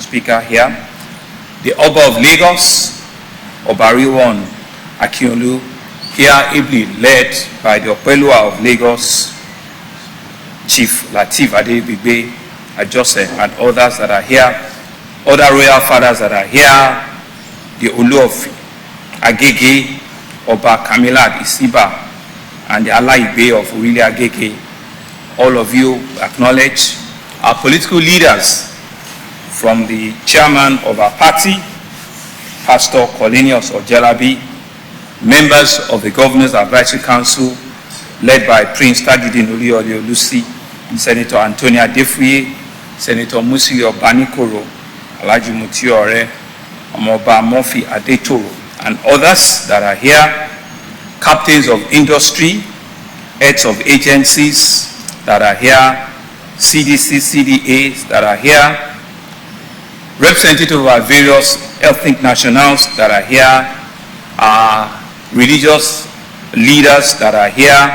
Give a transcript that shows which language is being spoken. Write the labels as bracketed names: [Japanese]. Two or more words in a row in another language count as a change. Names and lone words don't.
[English] Speaker here, the Oba of Lagos, Obariwon Akiolu, here ably led by the Opelua of Lagos, Chief Lateef Adebigbe Joseph, and others that are here, other royal fathers that are here, the Olu of Agege, Oba Kamilad Isiba, and the Alaibe of Orile Agege. All of you acknowledge our political leaders, from the chairman of our party, Pastor Cornelius Ojelabi, members of the Governor's Advisory Council, led by Prince Tajudeen Olusola Olusi, Senator Antonia Defuye, Senator Musili Obanikoro, Alhaji Mutiore, Omoba Murphy Adetoro, and others that are here, captains of industry, heads of agencies that are here, CDC, CDAs that are here, representatives of our various ethnic nationals that are here, religious leaders that are here.